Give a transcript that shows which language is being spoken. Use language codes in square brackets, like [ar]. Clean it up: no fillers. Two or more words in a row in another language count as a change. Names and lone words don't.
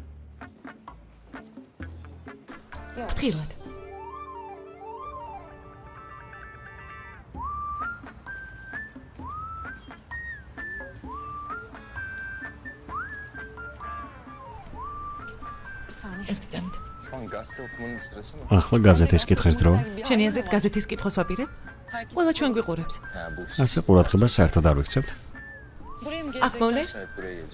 [ka] ფრთხილად. ერთი წამით. [tr] Şu an gazete okumanın sırası mı? [ka] ახლა გაზეთის კითხვის დროა. შენი აზრით გაზეთის კითხვას ვაპირებ? ყველა ჩვენ გვიყურებს. [tr] Ha bu. [ka] ასე ყურადღებას საერთოდ არ ვიქცევთ. [tr] Buraya mı [ka] აქ მოვლე? [tr] Evet buraya gelecek.